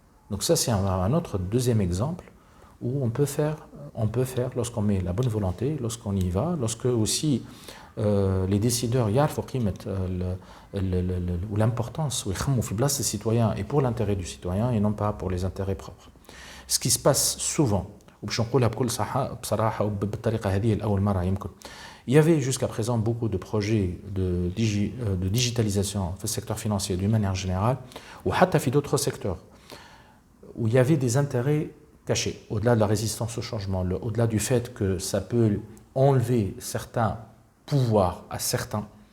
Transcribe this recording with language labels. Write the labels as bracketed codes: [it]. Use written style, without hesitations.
[fr] Donc ça c'est un autre deuxième exemple où on peut faire lorsqu'on met la bonne volonté, lorsqu'on y va, lorsque aussi les décideurs [ar] يعرفوا قيمة [fr] l'importance [ar] ويخموا في بلاصة [fr] الcitoyen et pour l'intérêt du citoyen et non pas pour les intérêts propres. Ce qui se passe souvent, [ar] وباش نقولها بكل صحة بصراحة وبالطريقة هذه الأول مرة يمكن. [fr] Il y avait jusqu'à présent beaucoup de projets de digitalisation dans le secteur financier d'une manière générale ou [ar] حتى في [fr] d'autres secteurs où il y avait des intérêts cachés, au-delà de la résistance au changement, au-delà du fait que ça peut enlever certains pouvoirs à certains.